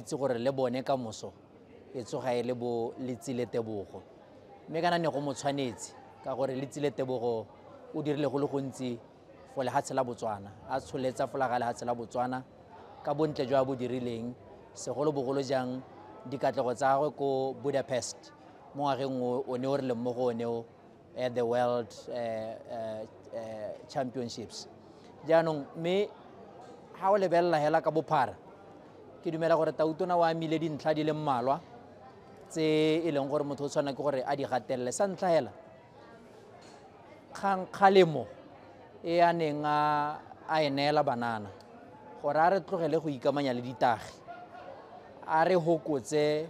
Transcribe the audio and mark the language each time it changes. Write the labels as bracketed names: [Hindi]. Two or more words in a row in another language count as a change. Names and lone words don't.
[Tswana] itse gore le bone ka moso e tsoga e le bo letsile tebogo mme kana ne go mo tshwanetse ka gore letsile tebogo o dirile go le gontsi fo lehatshe la Botswana a tsholetsa folaga lehatshe la Botswana ka bontle jwa bo dirileng segolobogolo jang dikatlego tsa gagwe ko Budapest mo ngwageng o ne o re leng mo go one o [English] at the World Championships [Tswana] jaanong mme ga o lebelela hela ka bophara ke dumela gore Tautona o amile dintlha di le mmalwa tse e leng gore motho o tshwana ke gore a di gatelele sa ntlha hela kgalemo e a neng a e neela banana gore a re tlogele go ikamanya le ditagi a re hokotse